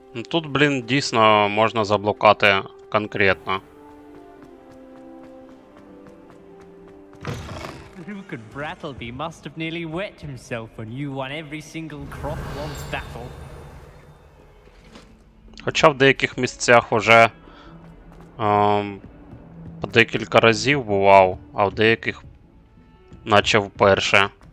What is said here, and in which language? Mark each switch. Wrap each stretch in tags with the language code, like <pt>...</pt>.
<uk>Тут, блін, дійсно можна заблукати конкретно.</uk> <en>Rupert Brattleby must have nearly wet himself when you won every single Crosswalds battle.</en> <uk>Хоча в деяких місцях уже по декілька разів бував, а в деяких наче вперше.</uk>